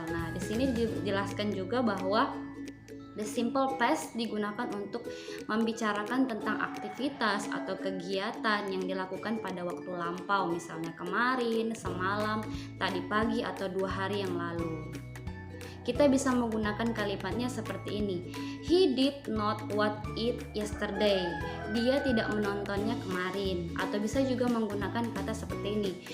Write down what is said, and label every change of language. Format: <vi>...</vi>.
<id>Nah, di sini dijelaskan juga bahwa the simple past digunakan untuk membicarakan tentang aktivitas atau kegiatan yang dilakukan pada waktu lampau, misalnya kemarin, semalam, tadi pagi, atau 2 hari yang lalu. Kita bisa menggunakan kalimatnya seperti ini.</id> <en>He did not watch it yesterday.</en> <id>Dia tidak menontonnya kemarin. Atau bisa juga menggunakan kata seperti ini.</id>